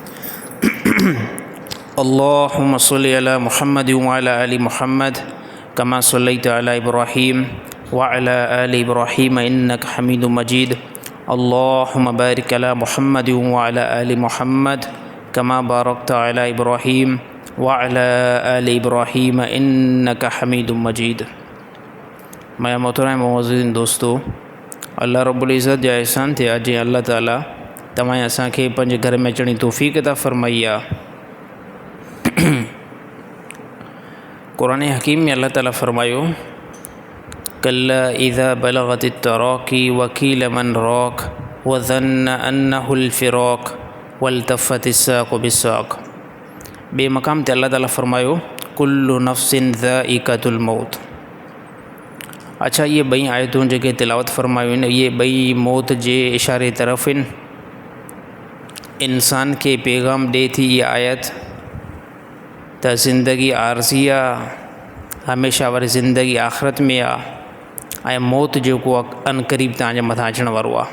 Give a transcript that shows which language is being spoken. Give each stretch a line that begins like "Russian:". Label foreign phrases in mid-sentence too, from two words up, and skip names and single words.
Arabic: اللهم صل على محمد وعلى آل محمد كما صليت على إبراهيم وعلى آل إبراهيم إنك حميد مجيد. اللهم بارك على محمد وعلى آل محمد كما باركت على إبراهيم وعلى آل إبراهيم إنك حميد مجيد.
Sindhi: मैं मोहतरम मौजूदीन दोस्तों, अल्लाह रब्बुल इज़्ज़त जा एहसान थे जे अल्लाह ताला तमाम असांखे पंहिंजे घर में अचण जी तौफ़ीक़ अता फ़रमाई आहे। क़ुरान हकीम में अल्लाह ताला फ़रमायो
Arabic: كلا إذا بلغت التراقي وقيل من راق وظن أنه الفراق والتفت الساق بالساق.
Sindhi: बे मक़ाम ते अल्लाह ताला फ़रमायो
Arabic: كل نفس ذائقة الموت.
Sindhi: अच्छा, ये ॿई आयतूं जेके तिलावत फ़रमायूं आहिनि ये ॿई मौत जे इशारे तरफ़ आहिनि। इंसान के पैगाम ॾिए थी ये आयत त ज़िंदगी आरज़ी आहे, हमेशा वारी ज़िंदगी आख़िरत में आहे ऐं मौत जेको आहे अनक़रीब तव्हांजे मथां अचण वारो आहे।